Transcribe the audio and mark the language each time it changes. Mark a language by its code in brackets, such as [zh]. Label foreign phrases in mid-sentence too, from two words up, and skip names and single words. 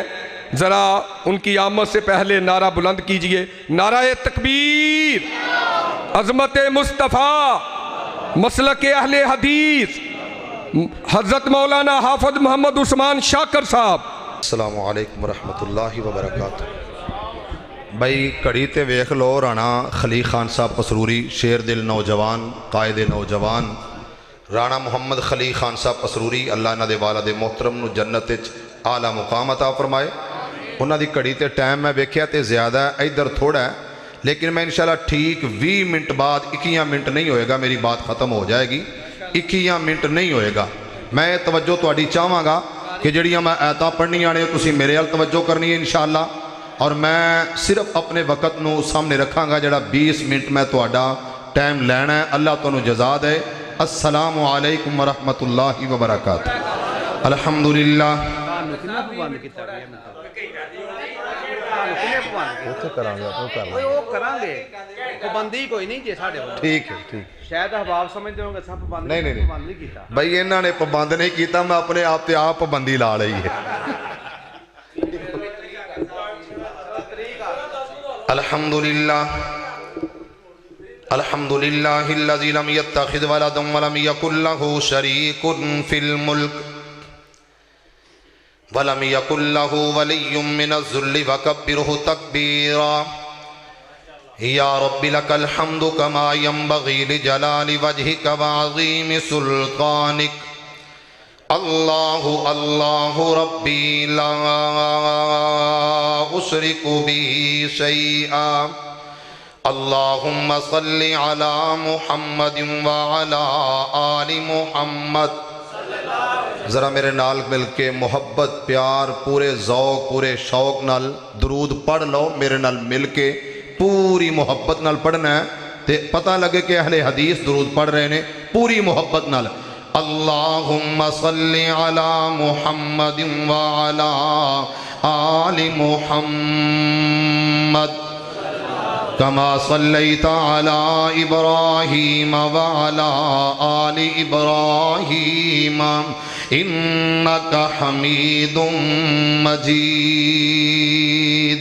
[ur] ذرا ان کی آمد سے پہلے نعرہ بلند کیجئے، نعرہ تکبیر، عظمت مصطفیٰ، مسلک اہل حدیث، حضرت مولانا حافظ محمد عثمان شاکر صاحب۔ [ar] السلام علیکم ورحمۃ اللہ وبرکاتہ۔ [pa] بھائی کڑی تے ویکھ لو رانا خلیق خان صاحب قصروری، شیر دل نوجوان، قائد نوجوان رانا محمد خلیق خان صاحب قصروری، اللہ انہاں دے والد محترم نو جنت وچ اعلیٰ مقام عطا فرمائے۔ انہاں دی کڑی تے ٹائم میں ویکھیا تے زیادہ ہے، ادھر تھوڑا ہے، لیکن میں انشاءاللہ ٹھیک 20 منٹ بعد 21 منٹ نہیں ہوئے گا، [ur] میری بات ختم ہو جائے گی، [pa] 21 منٹ نہیں ہوئے گا۔ میں توجہ تواڈی چاہواں گا کہ جڑیاں میں آیتاں پڑھنیاں نے تسی میرے ال توجہ کرنی ہے انشاءاللہ، اور میں صرف اپنے وقت نو سامنے رکھاں گا، جڑا 20 منٹ میں تواڈا ٹائم لینا ہے۔ اللہ تانوں جزا دے۔ [ar] السلام علیکم ورحمۃ اللہ وبرکاتہ۔ [ur] الحمدللہ ٹھیک ہے، ٹھیک شاید احباب سمجھتے ہوں گے سب پابند نہیں [pa] نہیں کیتا بھائی انہوں نے پابند نہیں کیتا، میں اپنے آپ تے آپ پابندی لا رہی ہے۔ [ar] الحمدللہ الحمدللہ الذی لم یتخذ ولدا ولم یکن له شریک فی الملک ولم یکن له ولی من الذل وکبرہ تکبیرا۔ یا رب لک الحمد کما ینبغی لجلال وجہک وعظیم سلطانک۔ اللہ اللہ ربی لا اشرک به شیئا۔ اللہم صل علی محمد وعلی آل محمد۔ [pa] ذرا میرے نال مل کے محبت پیار پورے ذوق پورے شوق نال درود پڑھ لو، میرے نال مل کے پوری محبت نال پڑھنا ہے تے پتہ لگے کہ اہل حدیث درود پڑھ رہے ہیں پوری محبت نال۔ [ar] اللہم صل علی محمد وعلی آل محمد کما صلیت علی ابراہیم وعلی آل ابراہیم انک حمید مجید۔